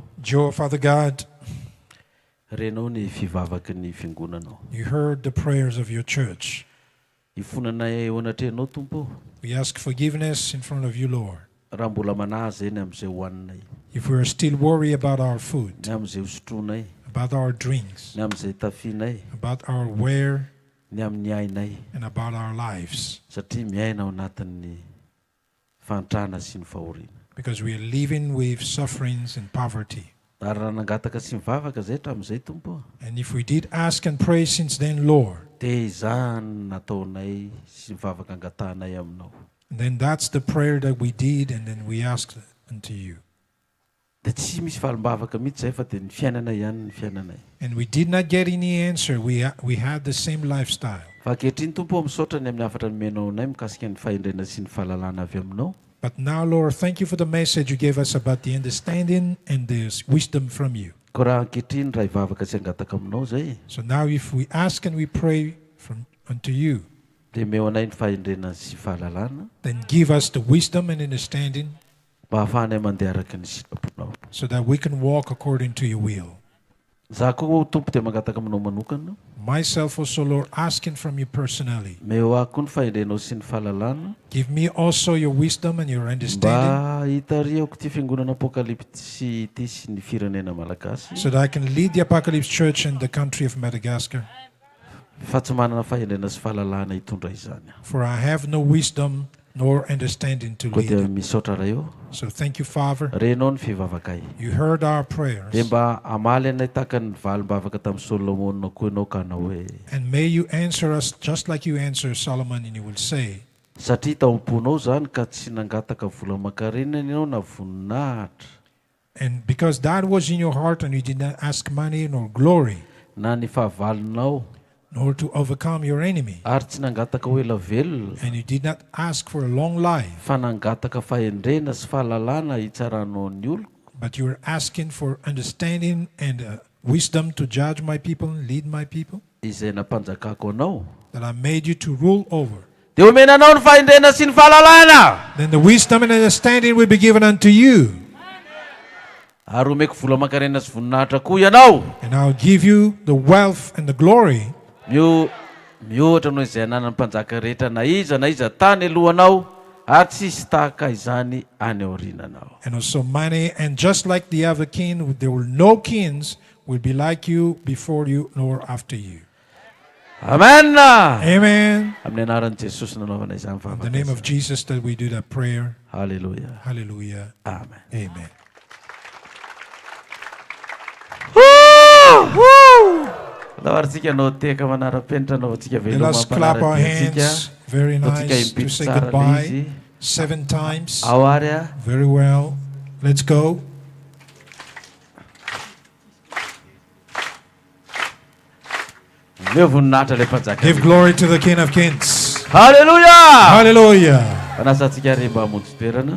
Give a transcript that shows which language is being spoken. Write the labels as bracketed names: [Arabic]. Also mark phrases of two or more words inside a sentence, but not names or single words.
[English] Jehovah, Father God, [Malagasy] renao ny fivavaky ny fiangonanao. [English] you heard the prayers of your church. [Malagasy] Ifonanay eo anatrehanao Tompo. [English] We ask forgiveness in front of you, Lord. [Malagasy] Raha mbola manaza eny amin'izay hohaninay. [English] If we are still worried about our food, [Malagasy] Ny amin'izay hosotronay. [English] about our drinks, [Malagasy] Ny amin'izay tafianay. [English] about our wear, [Malagasy] Ny amin'ny ainay. [English] and about our lives, [Malagasy] Satria miaina ao anatin'ny fantrana sy ny fahoriana. [English] because we are living with sufferings and poverty. [Malagasy] Ary raha nangataka sy mivavaka zay hatramin'izay Tompo. [English] And if we did ask and pray since then, Lord, [Malagasy] Dia izany nataonay sy mivavaka angatahanay aminao. [English] then that's the prayer that we did, and then we asked unto you. [Malagasy] Dia tsy misy fahalimbavaka mihitsy zay fa dia ny fiainanay ihany ny fiainanay. [English] And we did not get any answer. We had the same lifestyle. [Malagasy] Fa ankehitriny Tompo misaotra ny amin'ny afatra nomenao anay mikasika ny fahendrena sy ny fahalalana avy aminao. [English] But now, Lord, thank you for the message you gave us about the understanding and the wisdom from you. [Malagasy] Ko raha ankehitriny raha hivavaka sy hangataka aminao zay. [English] So now if we ask and we pray unto you, [Malagasy] Dia meo anay ny fahendrena sy fahalalana. [English] then give us the wisdom and understanding [Malagasy] Mba hahafahanay mandeha araka ny sitraponao. [English] so that we can walk according to your will. [Malagasy] Za koa Tompo dia mangataka aminao manokana. [English] Myself also, Lord, asking from you personally. [Malagasy] Meo ahy koa ny fahendrenao sy ny fahalalana. [English] Give me also your wisdom and your understanding [Malagasy] Mba hitariako ty fiangonana Apokalypsy ity sy ny firenena malagasy. [English] so that I can lead the Apocalypse Church in the country of Madagascar. [Malagasy] Fa tsy manana fahendrena sy fahalalana hitondra izany. [English] For I have no wisdom nor understanding to [Malagasy] Koa dia [English] lead. [Malagasy] misaotra ray eo. [English] So thank you, Father. [Malagasy] Renao ny fivavakay. [English] You heard our prayers. [Malagasy] Dia mba amaly anay tahaka ny valimbavaka tamin'ny Solomon koa ianao ka hanao hoe. [English] And may you answer us just like you answer Solomon, and you will say, [Malagasy] Satria tao am-ponao zany ka tsy nangataka vola makarenina ianao na voninahitra. [English] and because that was in your heart and you did not ask money nor glory, [Malagasy] Na ny fahavalonao. [English] nor to overcome your enemy, [Malagasy] Ary tsy nangataka ho ela velona. [English] and you did not ask for a long life, [Malagasy] Fa nangataka fahendrena sy fahalalana hitsaranao ny oloko. [English] but you were asking for understanding and wisdom to judge my people and lead my people, [Malagasy] Izay nampanjakako anao. [English] that I made you to rule over. [Malagasy] Dia omenanao ny fahendrena sy ny fahalalana. [English] Then the wisdom and understanding will be given unto you. [Malagasy] Ary omeko vola makarenina sy voninahitra koa ianao. [English] And I'll give you the wealth and the glory. [Malagasy] Mihoatra noho izay ananan'ny mpanjaka rehetra na iza tany alohanao ary tsisy tahaka izany any aorinanao. [English] And also money, and just like the other king, there will no kings will be like you, before you, nor after you. [Malagasy] Amen. [English] Amen. [Malagasy] Amin'ny anaran'i Jesosy nanaovana izany [English] In the [Malagasy] mivavaka [English] name of [Malagasy] izany. [English] Jesus that we do that prayer. [Malagasy] Hallelujah. [English] Hallelujah. [Malagasy] Amen. [English] Amen. [Malagasy] Lavaritsika no teka manara-penitra naovatsika [English] Let us clap our hands. Very [Malagasy] Taotsika [English] nice to [Malagasy] impito [English] say [Malagasy] tsara [English] goodbye [Malagasy] izy. [English] 7 times. [Malagasy] Aoary. [English] Very well. Let's go. Give glory to the King of Kings. Hallelujah. [Malagasy] Hallelujah. Anasantsika ary mba hamonjy toerana.